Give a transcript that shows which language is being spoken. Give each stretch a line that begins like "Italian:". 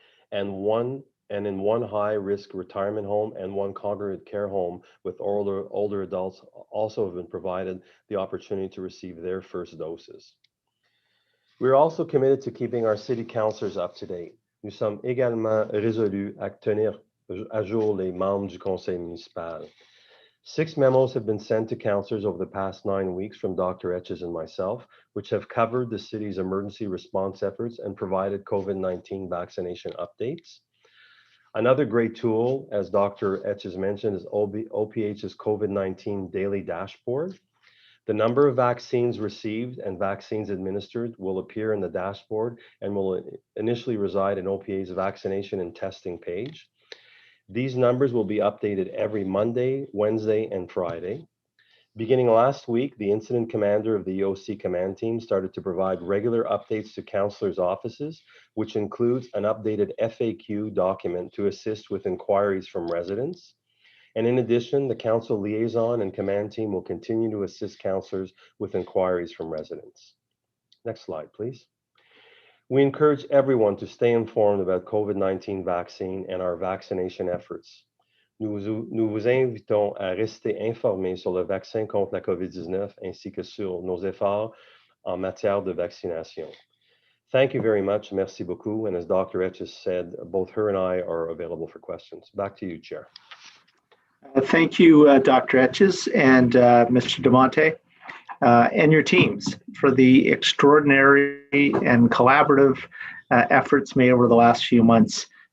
English: And in one high-risk retirement home and 1 congregate care home with older adults also have been provided the opportunity to receive their first doses. We're also committed to keeping our city councillors up to date.
French: Nous sommes également résolus à tenir à jour les membres du conseil municipal.
English: 6 memos have been sent to councillors over the past 9 weeks from Dr. Etches and myself, which have covered the city's emergency response efforts and provided COVID-19 vaccination updates. Another great tool, as Dr. Etches mentioned, is OPH's COVID-19 daily dashboard. The number of vaccines received and vaccines administered will appear in the dashboard and will initially reside in OPA's vaccination and testing page. These numbers will be updated every Monday, Wednesday, and Friday. Beginning last week, the incident commander of the EOC command team started to provide regular updates to councillors' offices, which includes an updated FAQ document to assist with inquiries from residents. And in addition, the council liaison and command team will continue to assist councillors with inquiries from residents. Next slide, please. We encourage everyone to stay informed about COVID-19 vaccine and our vaccination efforts.
French: Nous vous invitons à rester informés sur le vaccin contre la COVID-19 ainsi que sur nos efforts en matière de vaccination.
English: Thank you very much.
French: Merci beaucoup.
English: And as Dr. Etches said, both her and I are available for questions. Back to you, Chair. Thank you, Dr. Etches and Mr. Demonte. And your teams for the extraordinary and collaborative efforts made over the last few months.